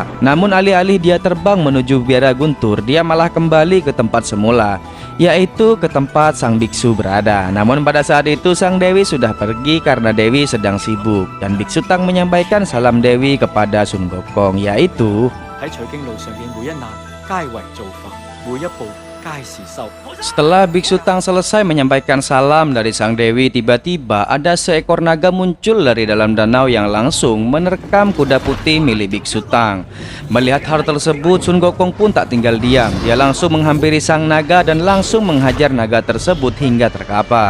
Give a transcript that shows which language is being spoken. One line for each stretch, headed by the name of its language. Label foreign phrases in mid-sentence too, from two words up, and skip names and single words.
Indonesian: Namun alih-alih dia terbang menuju biara guntur, dia malah kembali ke tempat semula, yaitu ke tempat sang biksu berada. Namun pada saat itu sang dewi sudah pergi karena dewi sedang sibuk, dan Biksu Tang menyampaikan salam dewi kepada Sun Gokong, yaitu
Cantonese: 喺取經路上嘅每一難皆為造化，每一步皆
Indonesian: Setelah Biksu Tang selesai menyampaikan salam dari sang dewi, tiba-tiba ada seekor naga muncul dari dalam danau yang langsung menerkam kuda putih milik Biksu Tang. Melihat hal tersebut, Sun Gokong pun tak tinggal diam. Dia langsung menghampiri sang naga dan langsung menghajar naga tersebut hingga terkapar.